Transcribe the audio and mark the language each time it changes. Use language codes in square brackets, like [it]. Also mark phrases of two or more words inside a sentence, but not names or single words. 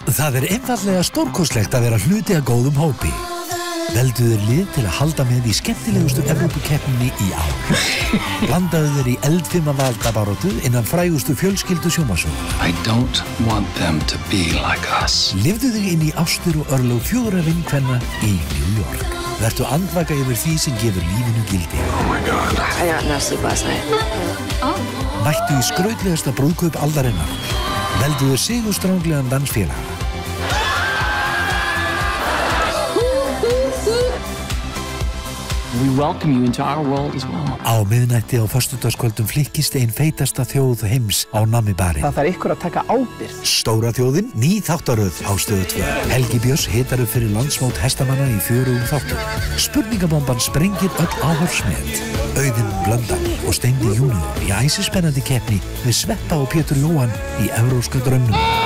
[is] Það einfaldlega stórkostlegt að vera hluti af góðum hópi. Veldu þér lið til að halda með í skemmtilegustu Evrópukeppninni í ár. Blandaðu þér í eldfima valdabaráttu innan frægustu fjölskyldu sjónvarpssögu. [en] I don't want them to be like us. [is] Lifðu þig inn í ástir og örlög 4 vinkvenna í New York. Vertu andvaka yfir því sem gefur lífinu gildi. [en] Oh my God. I got no sleep last night. [is] Mættu í skrautlegasta brúðkaup aldarinnar. Veldu þér sigurstranglegan dansfélaga. [en] We welcome you into our world as well. [is] Á miðnætti á föstudagskvöldum flykkist ein feitasta þjóð heims á Nammi-barinn. Það þarf ykkur að taka ábyrgð. Stóra þjóðin, ný þáttaröð á Stöð 2. Helgi Björns hitar upp fyrir landsmót hestamanna í 4 þáttum. Spurningabomban sprengir öll áhorfsmet. Auðun Blöndal og Steindi Júnior í æsispennandi keppni við Sveppa og Pétur Jóhann í Evrópska draumnum.